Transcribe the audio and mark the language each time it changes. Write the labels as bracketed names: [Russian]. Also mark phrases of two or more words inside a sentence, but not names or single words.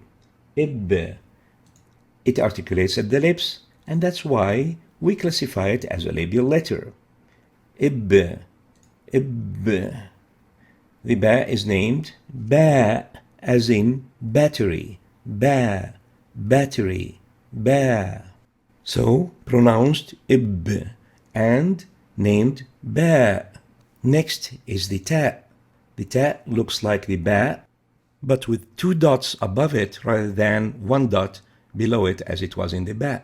[English] Ib. It articulates at the lips, and that's why we classify it as a labial letter. Ib. Ib. The Ba is named Ba, as in battery. Ba. Battery. Ba. So pronounced Ib and named Ba. Next is the Ta. The Ta looks like the Ba, but with 2 dots above it rather than 1 dot below it as it was in the Ba.